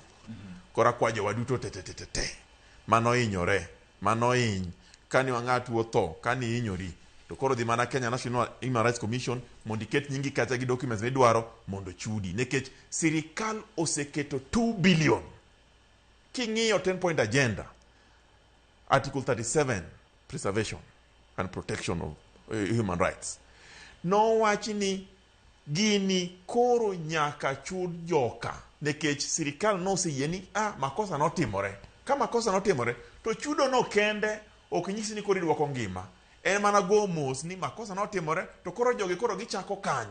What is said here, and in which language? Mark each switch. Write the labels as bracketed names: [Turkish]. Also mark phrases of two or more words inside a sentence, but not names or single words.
[Luo (Kenya and Tanzania)] Kora kwa jowa duto te mano hinyore, mano hiny, kani wang'at wuotho, kani hinyori, to koro dhi mana Kenya National Human Rights Commission mondo iket nyingi kacha gi documents midwaro mondo chudi, nikech sirikal oseketo 2 billion. [English] King'iyo 10-point agenda, Article 37, preservation and protection of human rights, [Luo (Kenya and Tanzania)] nowachi ni gini koro nyaka chud joka, nikech sirikal noseyie ni makosa notimore. Ka makosa notimore to chudo no kende ok nyisi ni koro idwoko ngima, en mana go mos ni makosa notimore, to koro jogi koro gichako kanye.